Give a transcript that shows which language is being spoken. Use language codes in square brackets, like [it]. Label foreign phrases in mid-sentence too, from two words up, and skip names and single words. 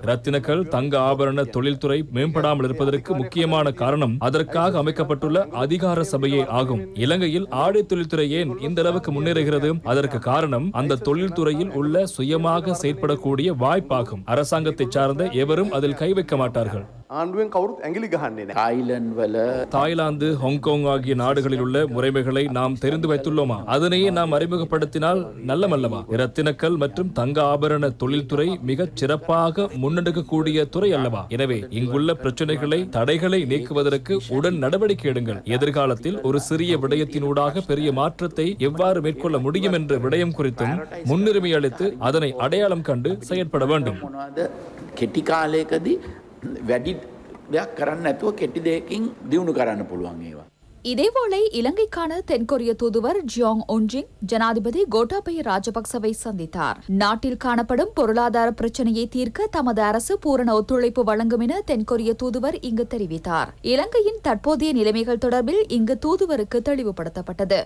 [ta] ரத்தினக்கல் தங்க ஆபரண தொழில்துறை மேம்படாமல் இருப்பதற்கு முக்கியமான காரணம் அதற்காக அமைக்கப்பட்டுள்ள அதிகார சபையே ஆகும். இலங்கையில் ஆடை தொழில்துறை ஏன் இந்த அளவுக்கு முன்னேறுகிறது? அதற்கு காரணம் அந்த தொழில்துறையில் உள்ள சுயமாக செயற்படக்கூடிய வாய்ப்பாகும். அரசாங்கத்தை சார்ந்த எவரும் அதில் கை வைக்க மாட்டார்கள். [si] ආණ්ඩුවෙන් කවුරුත් ඇඟිලි ගහන්නේ නැහැ. තායිලන්ඩ් වල [ta] தாய்லாந்து ஹாங்காங் ஆகிய நாடுகளில் உள்ள முறைமைகளை நாம் தெரிந்து வைத்துள்ளோமா? அதனையே நாம் அறிமுகப்படுத்தினால் நல்லமல்லவா? இரத்தினக்கல் மற்றும் தங்க ஆபரண தொழில்துறை மிகச் சிறப்பாக முன்னெடுக்கக்கூடிய துறை அல்லவா? எனவே இங்குள்ள பிரச்சனைகளை, தடைகளை நீக்குவதற்கு உடன் நடவடிக்கை எடுங்கள். எதிர்காலத்தில் ஒரு சிறிய விடயத்தினூடாக பெரிய மாற்றத்தை எவ்வாறு மேற்கொள்ள முடியும் என்ற விடயம் குறித்தும் முன்னுரிமை அளித்து அதனை அடையாளம் கண்டு செயற்பட வேண்டும். [si] කෙටි කාලයකදී වැඩි දෙයක් කරන්න නැතුව කෙටි දෙයකින් දියුණු කරන්න පුළුවන් ඒවා. [ta] இதேவேளை இலங்கைக்கான தென்கொரிய தூதுவர் ஜியோங் ஒன்ஜிங் ஜனாதிபதி கோட்டாபய ராஜபக்சவை சந்தித்தார். நாட்டில் காணப்படும் பொருளாதார பிரச்சினையை தீர்க்க தமது அரசு பூரண ஒத்துழைப்பு வழங்கும் என தென்கொரிய தூதுவர் இங்கு தெரிவித்தார். இலங்கையின் தற்போதைய நிலைமைகள் தொடர்பில் இங்கு தூதுவருக்கு தெளிவுபடுத்தப்பட்டது.